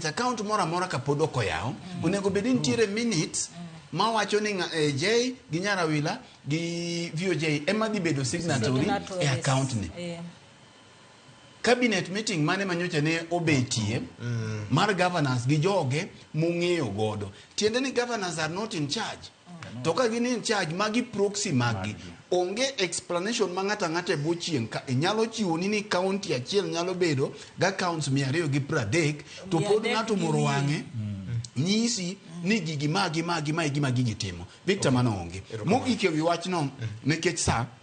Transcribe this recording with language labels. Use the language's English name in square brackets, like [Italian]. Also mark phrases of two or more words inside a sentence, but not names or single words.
[Luo (Kenya and Tanzania)] account moro amora kapod ok oyaw onego bed nitiere minutes ma wacho ni Jay gi Nyarawila gi VOJ ema dhi bedo signatory e account ni [English] cabinet meeting [Luo (Kenya and Tanzania)] mane manyocha ne obetie mar governors gi joge mung'eyo godo tiende ni [English] governors are not in charge [Luo (Kenya and Tanzania)] to ka gin [English] in charge [Luo (Kenya and Tanzania)] magi proxy magi onge explanation ma ng'ata ng'ata e bochieng ka inyalo chiwo ni county achiel nyalo bedo ga accounts 230 to pod ng'ato moro wang'e nyisi ni gigi magi gitimo Victor mano onge mogik e wi wach no nikech sa